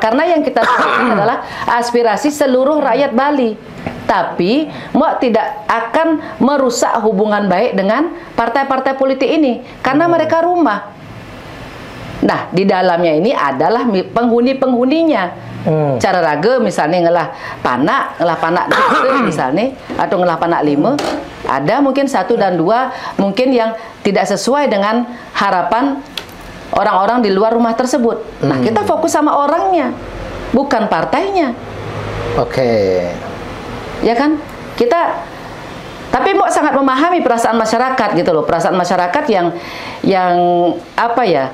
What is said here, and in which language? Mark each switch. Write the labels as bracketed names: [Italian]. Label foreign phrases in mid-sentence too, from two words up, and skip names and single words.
[Indonesian] Karena yang kita lakukan adalah aspirasi seluruh rakyat Bali. Tapi Mbok tidak akan merusak hubungan baik dengan partai-partai politik ini karena mereka rumah. Nah, di dalamnya ini adalah penghuni-penghuninya. [Balinese] Cara raga misalnya ngelah panak misalnya, atau ngelah panak 5, [Indonesian] ada mungkin 1 dan 2 mungkin yang tidak sesuai dengan harapan orang-orang di luar rumah tersebut. Nah, kita fokus sama orangnya, bukan partainya. Ya kan? Tapi Mbok sangat memahami perasaan masyarakat gitu loh, perasaan masyarakat yang apa ya?